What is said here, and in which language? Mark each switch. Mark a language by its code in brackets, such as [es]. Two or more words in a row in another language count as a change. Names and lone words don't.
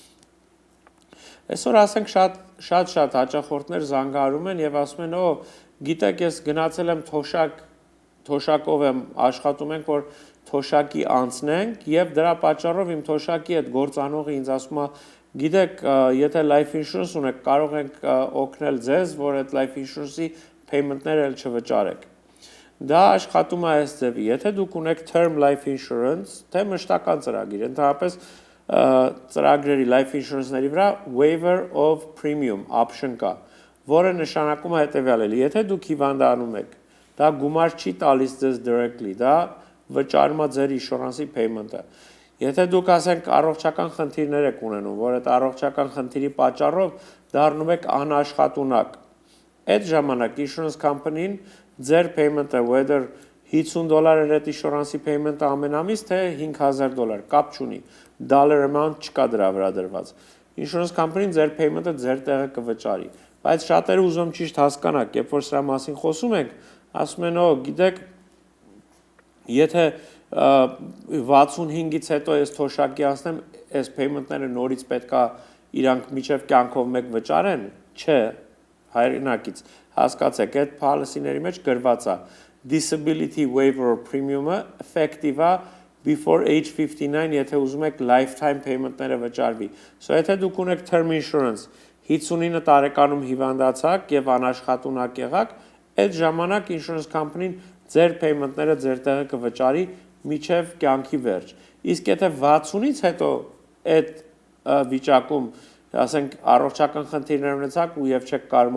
[hy] Այսօր ասենք շատ հաճախորդներ զանգահարում են եւ ասում են, «Օ, գիտեք, ես գնացել եմ թոշակով եմ աշխատում ենք, որ թոշակի անցնենք եւ դրա պատճառով իմ թոշակի այդ գործանողը ինձ ասում է, գիտեք, եթե [en] life insurance [hy] ունեք, կարող ենք օգնել ձեզ, որ այդ [en] life insurance-ի payment-ները [hy] էլ չվճարեք»։ Դա աշխատում է այս ձևի, եթե դուք ունեք [en] term life insurance, [hy] թե մշտական ծրագիր, ընդհանրապես ծրագրերի [en] life insurance-ների [hy] վրա [en] waiver of premium option [hy] կա, որը նշանակում է հետեւյալը, եթե դուք հիվանդանում եք, դա գումար չի տալիս ձեզ directly, դա վճարում է ձեր [en] insurance-ի payment-ը։ [hy] Եթե դուք ասենք առողջական խնդիրներ եք ունենում, որ այդ առողջական խնդիրի պատճառով դառնում եք անաշխատունակ, այդ ժամանակ [en] insurance company-ն [hy] ձեր [en] payment-ը whether $50 [hy] է այդ [en] insurance-ի payment-ը [hy] ամեն ամիս, թե $5,000, կապ չունի, [en] dollar amount [hy] չկա դրա վրա դրված։ [en] Insurance company-ն [hy] ձեր payment-ը ձեր տեղը կվճարի, բայց շատերը ուզում ճիշտ հասկանաք, երբ որ սրա մասին խոսում ենք, ասում են, «Օ, գիտեք, եթե 65-ից հետո ես թոշակի անցնեմ, այս payment-ները նորից պետքա իրանք միջև կյանքով մեկ վճարեն»։ Չէ, հայրենակից հասկացեք, այդ policy-ների մեջ գրված է [en] disability waiver premium-ը effective [hy] է [en] before age 59, [hy] եթե ուզում եք [en] lifetime payment-ները [hy] վճարվի։ So եթե դուք ունեք [en] term insurance [hy] 59 տարեկանում հիվանդացաք եւ անաշխատունակ եղաք, այդ ժամանակ [en] insurance company-ն [hy] ձեր payment-ները ձեր տեղը կվճարի միջև կյանքի վերջ։ Իսկ եթե 60-ից հետո այդ վիճակում, ասենք առողջական խնդիրներ ունեցաք ու եւ չեք կարող